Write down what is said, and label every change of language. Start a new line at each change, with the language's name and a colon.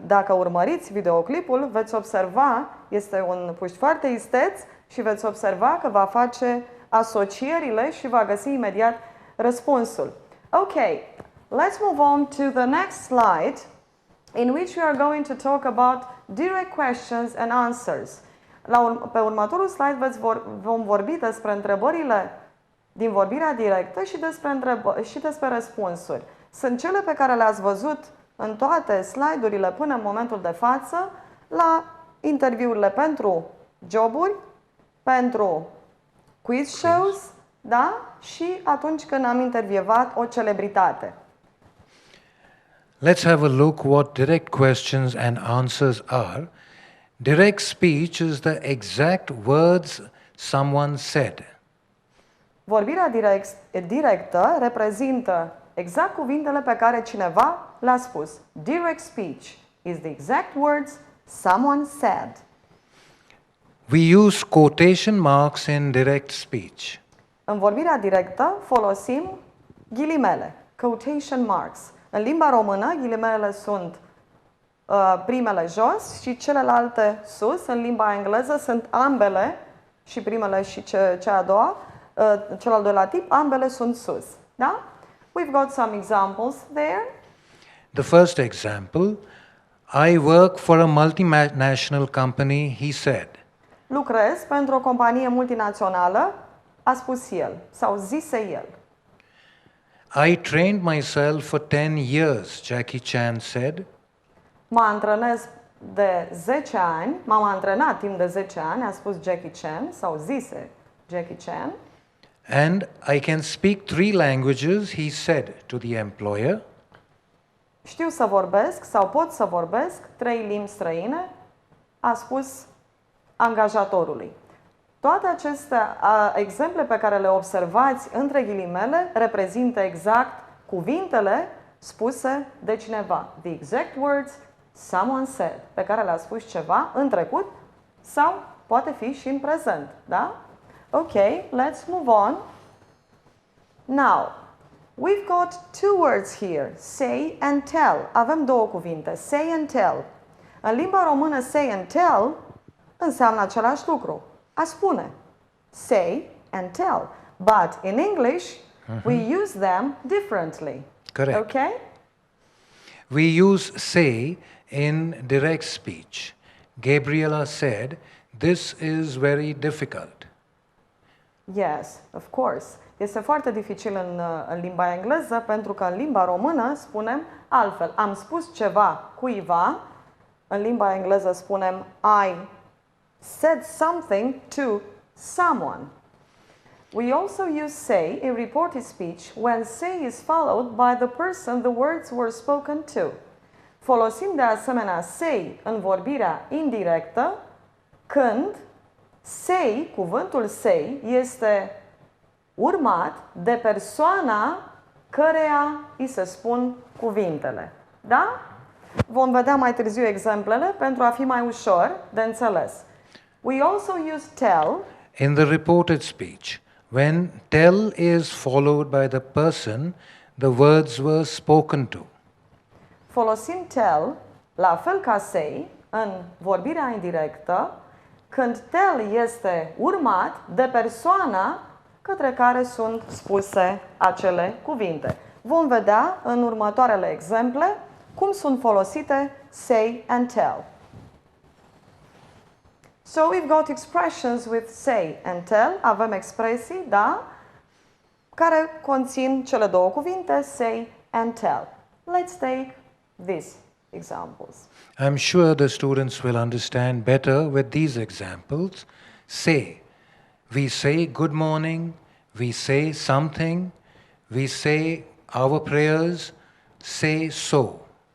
Romanian: Dacă urmăriți videoclipul, veți observa, este un puști foarte isteț și veți observa că va face asocierile și va găsi imediat răspunsul.
English: Okay, let's move on to the next slide in which we are going to talk about direct questions and answers.
Romanian: Pe următorul slide vom vorbi despre întrebările din vorbirea directă și despre răspunsuri. Sunt cele pe care le-ați văzut în toate slide-urile până în momentul de față la interviurile pentru joburi, pentru quiz shows, da? Și atunci când am intervievat o celebritate.
English: Let's have a look what direct questions and answers are. Direct speech is the exact words someone said.
Romanian: Vorbirea directă reprezintă exact cuvintele pe care cineva le-a spus.
English: Direct speech is the exact words someone said. We use quotation marks in direct speech.
Romanian: În vorbirea directă folosim ghilimele, quotation marks. În limba română, ghilimelele sunt primele jos și celelalte sus. În limba engleză sunt ambele, și primele și cea a doua, cel al doilea tip, ambele sunt sus. Da?
English: We've got some examples there. The first example, I work for a multinational company, he said.
Romanian: Lucrez pentru o companie multinațională, a spus el, sau zise el.
English: I trained myself for 10 years, Jackie Chan said.
Romanian: Mă antrenez de 10 ani, m-am antrenat timp de 10 ani, a spus Jackie Chan, sau zise Jackie Chan.
English: And I can speak 3 languages, he said to the employer.
Romanian: Știu să vorbesc sau pot să vorbesc 3 limbi străine, a spus angajatorului. Toate aceste exemple pe care le observați între ghilimele reprezintă exact cuvintele spuse de cineva.
English: The exact words someone said,
Romanian: pe care le-a spus ceva în trecut sau poate fi și în prezent. Da?
English: Okay, let's move on. Now, we've got 2 words here, say and tell.
Romanian: Avem 2 cuvinte, say and tell. În limba română, say and tell înseamnă același lucru, a spune.
English: Say and tell. But in English, we use them differently. Correct. Okay? We use say in direct speech. Gabriela said, this is very difficult. Yes, of course.
Romanian: Este foarte dificil în limba engleză pentru că în limba română spunem altfel. Am spus ceva cuiva, în limba engleză spunem
English: I said something to someone. We also use say in reported speech when say is followed by the person the words were spoken to.
Romanian: Folosim de asemenea say în vorbirea indirectă când say, cuvântul say, este urmat de persoana căreia îi se spun cuvintele. Da? Vom vedea mai târziu exemplele pentru a fi mai ușor de înțeles.
English: We also use tell In the reported speech, when tell is followed by the person, the words were spoken to.
Romanian: Folosim tell, la fel ca say, în vorbirea indirectă, când tell este urmat de persoana către care sunt spuse acele cuvinte. Vom vedea în următoarele exemple cum sunt folosite say and tell.
English: So we've got expressions with say and tell.
Romanian: Avem expresii, da? care conțin cele două cuvinte, say and tell.
English: Let's take these examples. I'm sure the students will understand better with these examples. Say. We say good morning, we say something, we say our prayers, say so.